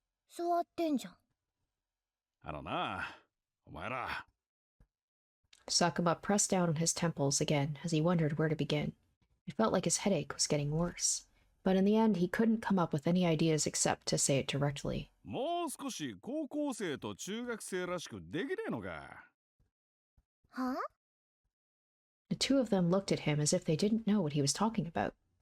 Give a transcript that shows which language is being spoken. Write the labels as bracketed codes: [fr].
[ja] 座ってんじゃん。お前ら。 [en] Sakuma pressed down on his temples again as he wondered where to begin. It felt like his headache was getting worse. But in the end, he couldn't come up with any ideas except to say it directly. [ja] もう少し高校生と中学生らしくできねえのか。は？ [en] The two of them looked at him as if they didn't know what he was talking about.